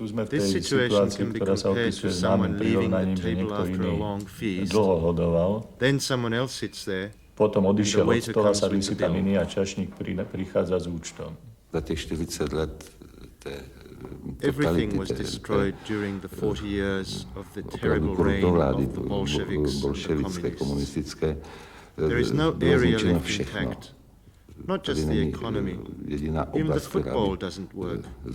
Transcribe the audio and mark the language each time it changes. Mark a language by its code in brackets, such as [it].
[en] This situation can be compared to someone leaving the table after a long feast. Then someone else sits there [sk] Potom odišiel od stola, sadli si tam iní a čašník prichádza s účtom. [cs] Za těch 40 let [en] Everything was destroyed during the 40 years of the terrible reign of the Bolsheviks and the communists. There is no area left intact. Not just the economy. Even the football doesn't work.